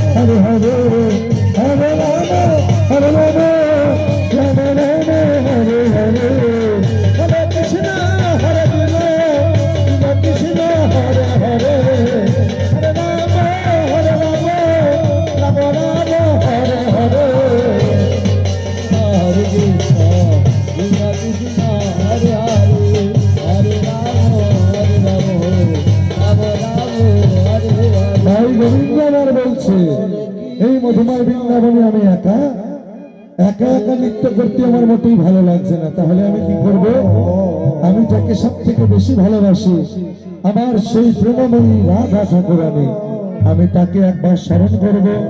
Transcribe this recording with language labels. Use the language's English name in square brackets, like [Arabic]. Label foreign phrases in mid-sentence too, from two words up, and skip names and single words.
[Sanskrit] हरे हरे हरे राम हरे राम राम राम हरे हरे हरे कृष्ण हरे कृष्ण कृष्ण हरे हरे हरे राम हरे राम राम राम हरे हरे हरे कृष्ण कृष्ण कृष्ण हरे हरे हरे राम हरे राम राम राम हरे हरे [Bangla] ভাই গোবিন্দ আমার বলছে এই মধুময় বৃন্দাবনে আমি একা একা একা নৃত্য করতে আমার মোটেই ভালো লাগছে না। তাহলে আমি কি করব? আমি যাকে সব থেকে বেশি ভালোবাসি আমার সেই প্রেমময়ী রাধা ঠাকুরানী, আমি তাকে একবার স্মরণ করব।